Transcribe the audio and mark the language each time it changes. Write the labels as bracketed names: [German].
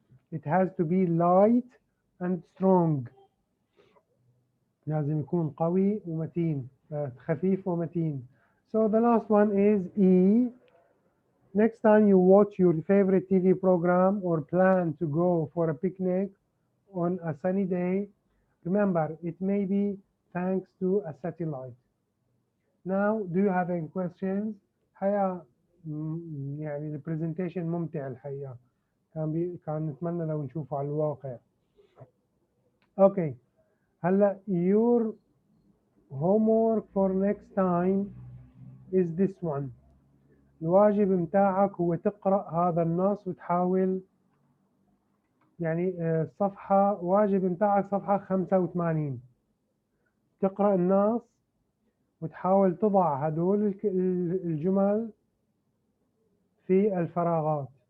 [English] It has to be light and strong. [Arabic] لازم يكون قوي ومتين, خفيف ومتين. [English] So the last one is E. next time you watch your favorite TV program or plan to go for a picnic on a sunny day, remember it may be thanks to a satellite. Now, do you have any questions? [Arabic] حقيقة يعني البرزنتيشن ممتع الحقيقة. كان نتمنى لو نشوفه على الواقع. Okay. [English] هلا your homework for next time is this one. [Arabic] الواجب متاعك هو تقرأ هذا النص وتحاول يعني صفحة واجب متاعك صفحة 85 تقرأ النص وتحاول تضع هدول الجمل في الفراغات.